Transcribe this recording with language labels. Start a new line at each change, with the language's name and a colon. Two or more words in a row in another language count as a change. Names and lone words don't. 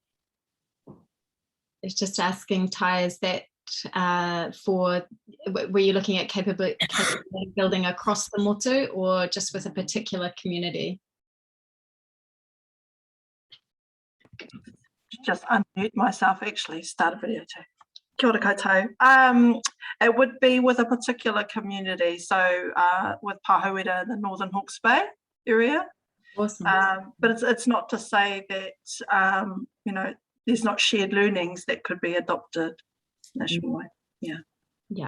English: It's just asking, Tai, is that were you looking at capability building across the motu, or just with a particular community? Just unmute myself, actually, start a video too.
Māori: Kia ora koutou.
English: It would be with a particular community, so with Pahuera in the Northern Hawke's Bay area. Awesome. But it's not to say that there's not shared learnings that could be adopted nationwide. Yeah.